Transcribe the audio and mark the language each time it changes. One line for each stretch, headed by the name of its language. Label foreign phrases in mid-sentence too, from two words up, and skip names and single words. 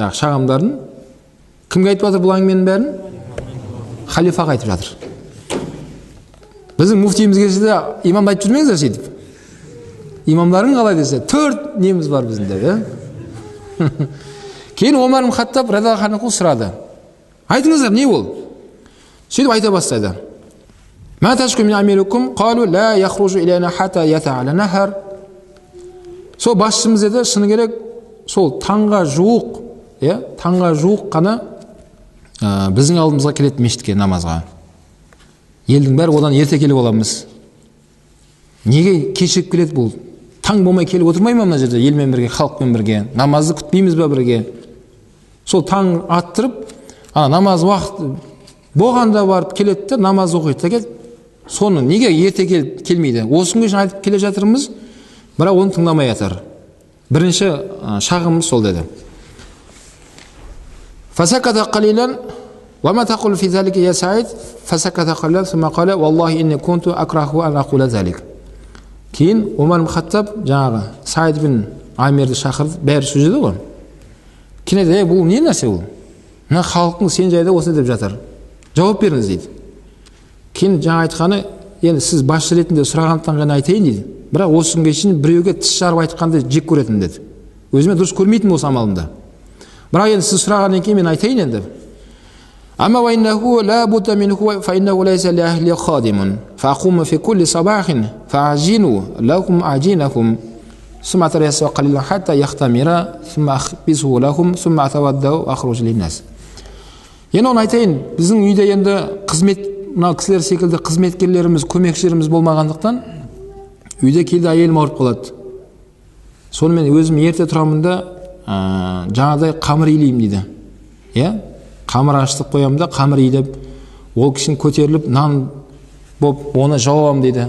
Kazakh: Шағымдарын кімге айтып жатыр бұл әңгіменің бәрін? Халифаға айтып жатыр. Біздің муфтиіміз келсе де имамды айтып жүрмеңіздер сөйтіп. Имамдарын қалай десе, 4 неміз бар біздің. Кейін Омар ибн Хаттаб
Arabic: رضي الله عنه
Kazakh: сұрады. Айтыңыздар, не ол? Сөйтіп айта бастайды.
Arabic: ما تشكون من أميركم قالوا لا يخرج إلينا حتى يتعالى النهار.
Kazakh: Сол басшымыз еді, шыны керек, сол таңға жуық қана біздің алдымызға келеді мешітке намазға. Елдің бәрі одан ерте келіп оламыз. Неге кешігіп келеді бұл? Таң болмай келіп отырмай ма мына жерде елмен бірге, халықпен бірге? Намазды күтпейміз ба бірге? Сол таң аттырып, намаз уақыт болғанда барып келеді, намаз оқиды да, соны неге ерте келмейді? Осы күнге шейін айтып келе жатырмыз, бірақ оны тыңдамай жатыр. Бірінші шағымыз сол деді.
Arabic: فسكت قليلا وما تقول في ذلك يا سعيد فسكت قليلا ثم قال والله إني كنت أكره أن أقول ذلك.
Kazakh: Кейін Омар ибн Хаттаб жаңағы Саид бин Амирді шақырды, бәрі сөйледі ғой. Кейін айтты, бұл не нәрсе бұл? Мына халықтың сен жайда осы деп жатыр. Жауап беріңіз дейді. Кейін жаңа айтқаны, енді сіз басшы ретінде сұрағандықтан ғана айтайын дейді. Бірақ осы күнге шейін біреуге тіс жарып айтқанды жек көретін деді. Өзіме дұрыс көрмейтін осы амалымда. Бірақ енді сіз сұрағаннан кейін мен айтайын енді.
Arabic: أما وإنه لا بد منه فإنه ليس لأهلي خادم فأقوم في كل صباح فأعجن لكم عجينكم ثم أتريث قليلا حتى يختمر ثم أخبزه لهم ثم أتوضأ وأخرج للناس.
Kazakh: Енді оны айтайын, біздің үйде енді қызмет, мына кісілер секілді қызметкерлеріміз, көмекшілеріміз болмағандықтан, үйде келді әйелім ауырып қалады. Сонымен өзім ерте тұрамын да, жаңадай қамыр илеймін дейді. Иә? Қамыр ашытып қоямын да, қамыр илеп, ол кісінің көтеріліп, нан боп, оны жауамын дейді.